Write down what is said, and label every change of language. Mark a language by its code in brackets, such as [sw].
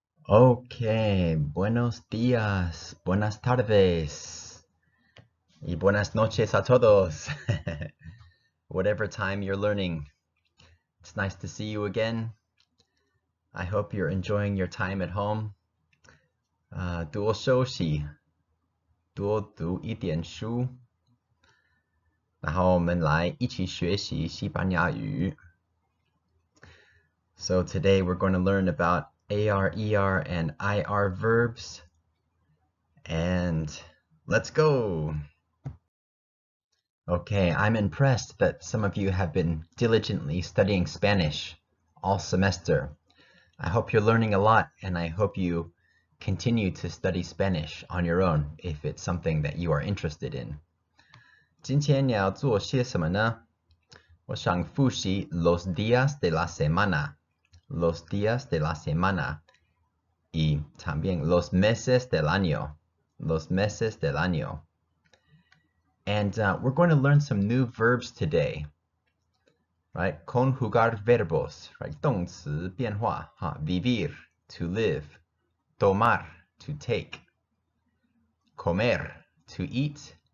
[es] Ok, buenos días, buenas tardes, y buenas noches a todos. [en] Whatever time you're learning, it's nice to see you again. I hope you're enjoying your time at home. [zh] 多休息，多读一点书，然后我们来一起学习西班牙语。 [en] So today we're going to learn about AR, ER, and IR verbs. And let's go! Okay, I'm impressed that some of you have been diligently studying Spanish all semester. I hope you're learning a lot, and I hope you continue to study Spanish on your own if it's something that you are interested in. [zh] 今天你要做些什么呢？我想复习 [es] los días de la semana, los días de la semana, y también los meses del año, los meses del año. [en] And we're going to learn some new verbs today, right? [es] Conjugar verbos, [en] right? [zh] 动词变化, [es] Vivir, [en] to live. Tomar, to take. Comer, to eat.